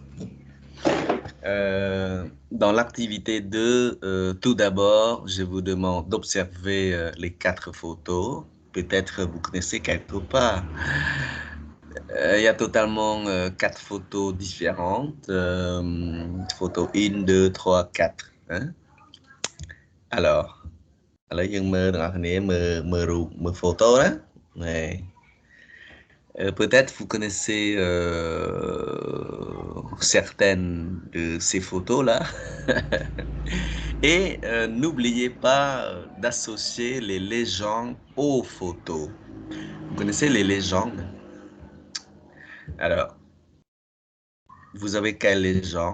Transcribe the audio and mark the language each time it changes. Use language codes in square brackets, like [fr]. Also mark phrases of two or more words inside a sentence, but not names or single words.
[fr] Dans l'activité 2, tout d'abord, je vous demande d'observer les 4 photos. Peut-être vous connaissez quelque part. Il y a totalement 4 photos différentes. Photo 1, 2, 3, 4. Hein? Alors, [km] ឥឡូវយើងមើលទាំងអស់គ្នាមើលរូបមើល photo ណា [fr] peut-être vous connaissez certaines de ces photos-là. Et n'oubliez pas d'associer les légendes aux photos. Vous connaissez les légendes? Alors, vous avez quelle légende?